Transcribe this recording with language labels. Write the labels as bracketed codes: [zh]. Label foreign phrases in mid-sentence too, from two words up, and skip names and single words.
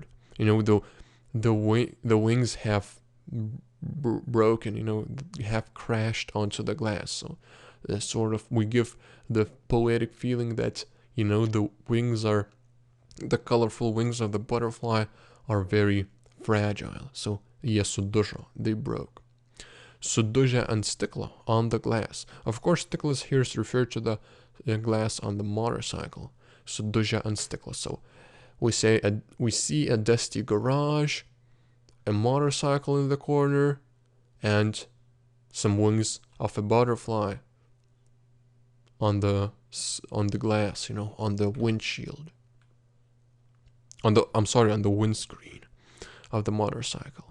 [en] The wings have broken, have crashed onto the glass. So we give the poetic feeling that the colorful wings of the butterfly are very fragile. [lt] So jie sudužo, [en] they broke. [lt] Sudužę ant stiklo, [en] on the glass. Of course, stiklas here is referred to the glass on the motorcycle. [lt] Sudužę ant stiklo. [en] So we see a dusty garage, a motorcycle in the corner, and some wings of a butterfly on the glass, on the windshield. On the windscreen of the motorcycle.